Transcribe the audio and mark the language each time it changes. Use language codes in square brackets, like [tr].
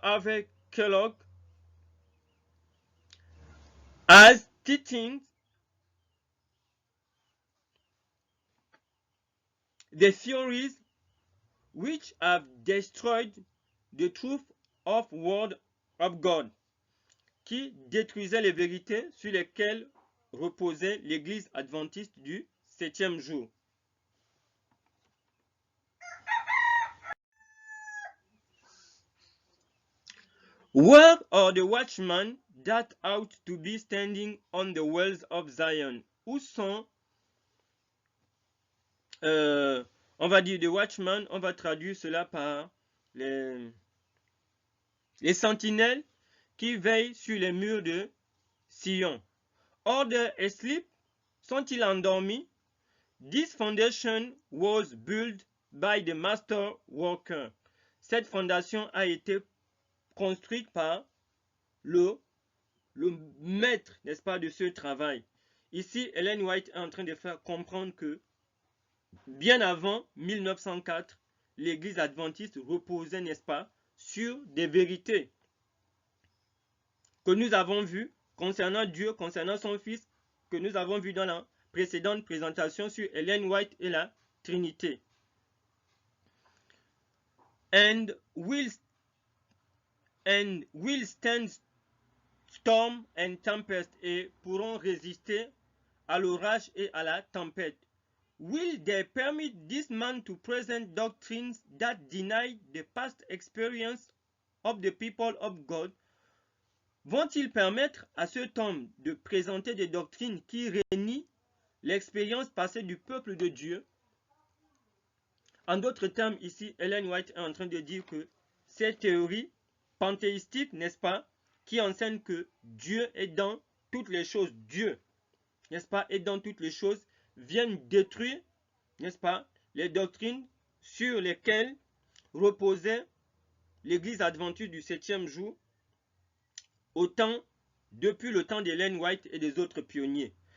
[en] Harvey Kellogg, has teaching the theories which have destroyed the truth of Word of God, [fr] qui détruisait les vérités sur lesquelles reposait l'Église adventiste du 7e jour. [en] Where are the watchmen that ought to be standing on the walls of Zion? [fr] Où sont, on va dire des watchmen, on va traduire cela par les sentinelles qui veillent sur les murs de Sion. [en] Are they asleep? [fr] Sont-ils endormis? [en] This foundation was built by the master worker. [fr] Cette fondation a été construite par le maître, n'est-ce pas, de ce travail. Ici, Ellen White est en train de faire comprendre que bien avant 1904, l'Église adventiste reposait, n'est-ce pas, sur des vérités que nous avons vues concernant Dieu, concernant son Fils, que nous avons vu dans la précédente présentation sur Ellen White et la Trinité. [en] And will stand storm and tempest, [fr] et pourront résister à l'orage et à la tempête. [en] Will they permit this man to present doctrines that deny the past experience of the people of God? [fr] Vont-ils permettre à cet homme de présenter des doctrines qui renient l'expérience passée du peuple de Dieu? En d'autres termes, ici, Ellen White est en train de dire que ces théories panthéistiques, n'est-ce pas, qui enseignent que Dieu est dans toutes les choses, Dieu, n'est-ce pas, est dans toutes les choses, viennent détruire, n'est-ce pas, les doctrines sur lesquelles reposait l'Église adventiste du 7e jour, depuis le temps d'Ellen White et des autres pionniers.